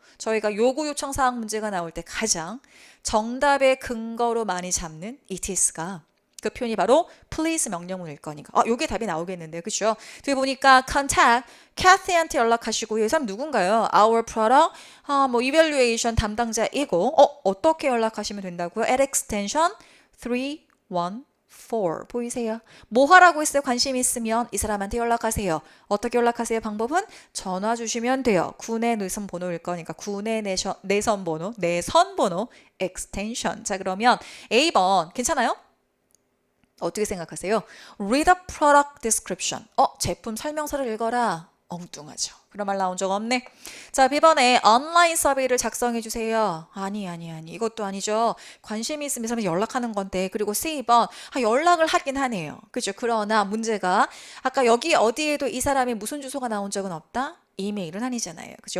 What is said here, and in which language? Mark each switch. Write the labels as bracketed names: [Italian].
[Korean] 저희가 요구 요청 사항 문제가 나올 때 가장 정답의 근거로 많이 잡는 it's가 그 표현이 바로 [English] please [Korean] 명령문일 거니까. 요게 답이 나오겠는데요. 그렇죠? 뒤에 보니까 [English] contact [Korean] Kathy한테 연락하시고 이 사람 누군가요? [English] Our product evaluation [Korean] 담당자이고 어떻게 연락하시면 된다고요? [English] At extension 314 [Korean] 보이세요? 뭐 하라고 했어요? 관심 있으면 이 사람한테 연락하세요. 어떻게 연락하세요? 방법은 전화 주시면 돼요. 구내 내선 번호일 거니까 구내 내선 번호 extension. 자, 그러면 A번 괜찮아요? 어떻게 생각하세요? [English] Read the product description. [Korean] 제품 설명서를 읽어라. 엉뚱하죠. 그런 말 나온 적 없네. 자, B번에 온라인 서베이를 작성해 주세요. 아니. 이것도 아니죠. 관심이 있으면 연락하는 건데. 그리고 C번, 연락을 하긴 하네요. 그죠? 그러나 문제가 아까 여기 어디에도 이 사람의 무슨 주소가 나온 적은 없다? 이메일은 아니잖아요. 그죠?